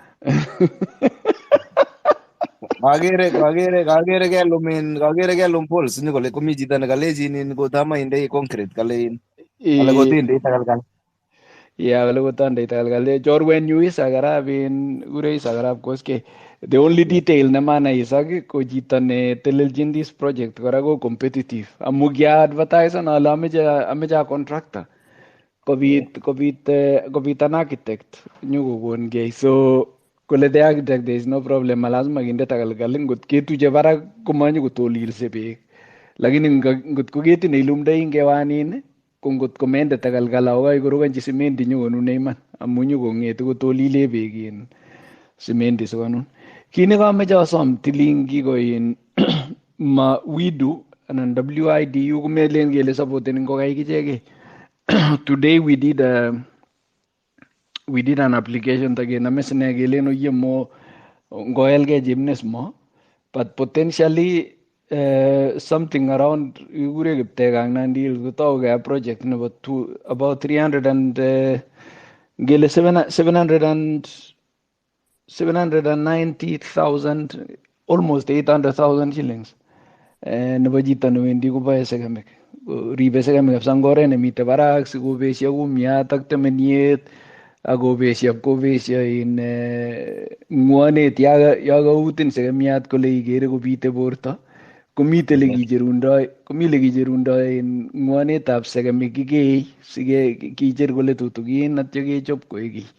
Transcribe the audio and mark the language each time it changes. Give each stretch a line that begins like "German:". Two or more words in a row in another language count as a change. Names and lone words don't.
Kalenjin: Kakere kelum pols ni kole komi chito nekalechin kotama indei concrete kale kotindei takalkal. Kale kotandei takalkal. Chorwenyu Isaac Arap kure Isaac Arap Koskei.
English: The only detail
Kalenjin: nemanai Isaac ko chito ne teleljin
English: this project
Kalenjin: kora ko competitive. Amu kia advertise ale ameche
English: a contractor. kobit an architect
Kalenjin: nyokokon gei,
English: so kole the architect there is no problem,
Kalenjin: malazima kinde takalkal, ngot ketuje barak komanyo kotolilse beek, lakini ngot ko ketit neilumdoi ngewanin ko ngot komende takalkal akoi korokanchi simendi nyokonune iman amu nyokong'ete kotolile beek in simendi sikonun. Kit nekameche asom Tilingi ko in ma WIDU anan WIDU komelen kele supporteni ngokaik ichekei.
English: Today we did an application
Kalenjin: takename sine kelen oyie mo ngoelgei gymnast mo,
English: but potentially something around
Kalenjin: ikure kiptekang nandil kotauke
English: a project
Kalenjin: nebo
English: about 300 and
Kalenjin: ngele 790,000
English: almost 800,000 shillings
Kalenjin: nebo chito newendi koboe sekemik, ribe sekemik kabisa eng oret nemite barak sikobesio kumiat ak temeniet akobesio in ng'wonet ya kautin sekemiat kole ikere kobite borto, komi lekicherundoi in ng'wonetab sekemik kikei sikekicher kole tutukin atyo kechop koek kiy.